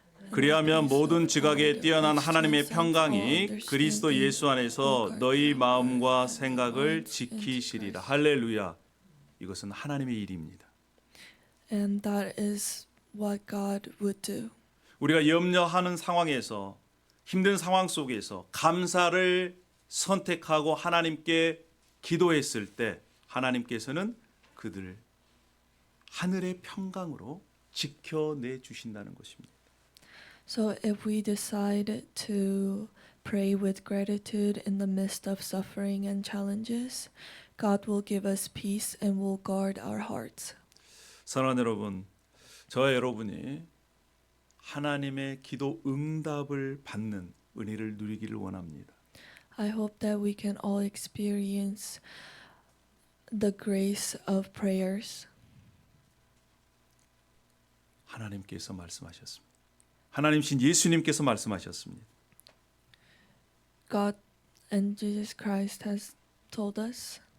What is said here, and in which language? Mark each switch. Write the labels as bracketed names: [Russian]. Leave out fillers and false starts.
[Korean] 그리하면 모든 지각에 뛰어난 하나님의 평강이 그리스도 예수 안에서 너희 마음과 생각을 지키시리라. 할렐루야. 이것은 하나님의 일입니다. [English] And that is what God would do. [Korean] 우리가 염려하는 상황에서 힘든 상황 속에서 감사를 선택하고 하나님께 기도했을 때 하나님께서는 그들을 하늘의 평강으로 지켜내 주신다는 것입니다. [English] So if we decide to pray with gratitude in the midst of suffering and challenges, God will give us peace and will guard our hearts. [Korean] 사랑하는 여러분, 저와 여러분이 하나님의 기도 응답을 받는 은혜를 누리기를 원합니다. [English] I hope that we can all experience the grace of prayers. [Korean] 하나님께서 말씀하셨습니다. 하나님신 예수님께서 말씀하셨습니다. [English] God and Jesus Christ has told us.